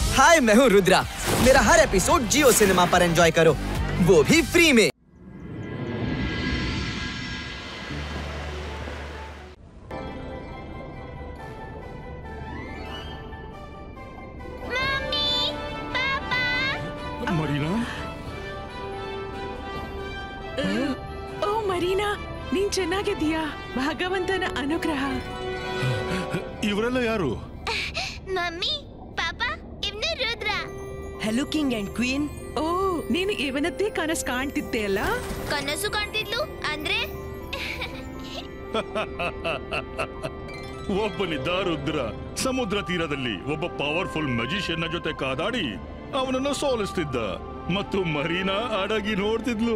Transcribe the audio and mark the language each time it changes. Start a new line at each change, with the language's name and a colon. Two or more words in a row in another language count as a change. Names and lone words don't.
Hindi: हाय, मैं हूँ रुद्रा। मेरा हर एपिसोड जियो सिनेमा पर एंजॉय करो, वो भी फ्री में।
Kannada: ಮರೀನಾ, ಓ ಮರೀನಾ, ನೀನ್ ಚೆನ್ನಾಗಿದ್ದೀಯಾ? ಭಗವಂತನ ಅನುಗ್ರಹ. ಇವರೆಲ್ಲ ಯಾರು? ಮಮ್ಮಿ, ಪಾಪಾ, ಇವ್ನು ರುದ್ರ.
English: hello king and queen.
Kannada: ಓ, ನೀನು ಇವನದ್ದೇ ಕನಸು ಕಾಣ್ತಿದ್ದೆ ಅಲ್ಲ? ಕನಸು ಕಾಣ್ತಿದ್ಲು ಅಂದ್ರೆ? ಒಬ್ಬನಿದ್ದ ರುದ್ರ ಸಮುದ್ರ ತೀರದಲ್ಲಿ ಒಬ್ಬ
English: powerful magician
Kannada: ಜೊತೆ ಕಾದಾಡಿ ಅವನನ್ನು ಸೋಲಿಸ್ತಿದ್ದ ಮತ್ತು ಮರೀನಾ ಅಡಗಿ ನೋಡ್ತಿದ್ಲು.